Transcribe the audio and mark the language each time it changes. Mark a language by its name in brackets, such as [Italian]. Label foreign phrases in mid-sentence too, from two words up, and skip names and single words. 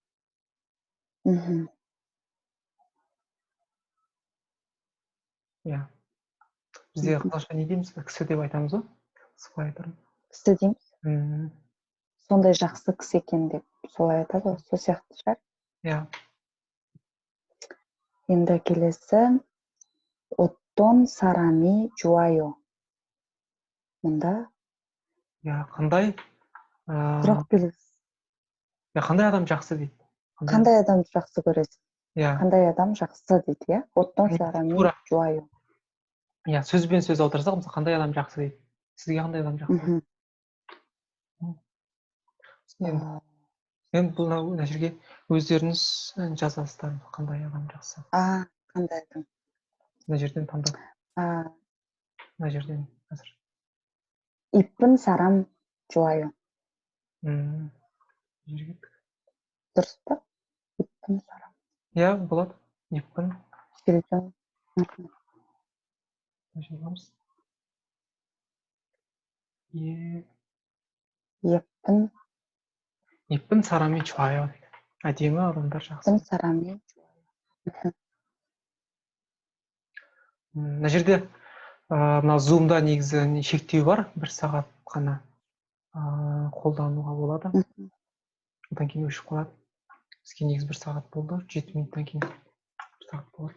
[Kazakh] Бізде қалаша не дейміз? Кісі деп айтамыз ғой? Сыпайы түрі. Кісі дейміз. Сондай жақсы кісі екен деп солай айтады ғой, сол сияқты шығар. Енді келесі [Korean] 어떤 사람이 좋아요. [Kazakh] Мұнда қандай? сұрақ белгісі. Қандай адам жақсы дейді. Қандай адам жақсы көресің? Қандай адам жақсы дейді, [Korean] 어떤 사람이 좋아요. [Kazakh] Сөзбен сөз аударсақ, мысалы қандай адам жақсы дейді. Сізге қандай адам жақсы? Енді бұл мына жерге өздеріңіз жазасыздар, қандай адам жақсы. Қандай адам. Мына жерден таңдап. Мына жерден қазір. [Korean] 이쁜 사람 좋아요. [Kazakh] дұрыс па? [Korean] 이쁜 사람. [Kazakh] болады. Еппін. Сережа. [Korean] Еппін 사람이 좋아요. [Kazakh] Әдемі адамдар жақсы. [Korean] еппін 사람이 좋아요. [Kazakh] Мына жерде мына зумда негізі шектеу бар, 1 сағат қана қолдануға болады. Одан кейін өшіп қалады. Бізге негізі 1 сағат болды, 7 минуттан кейін 1 сағат болады.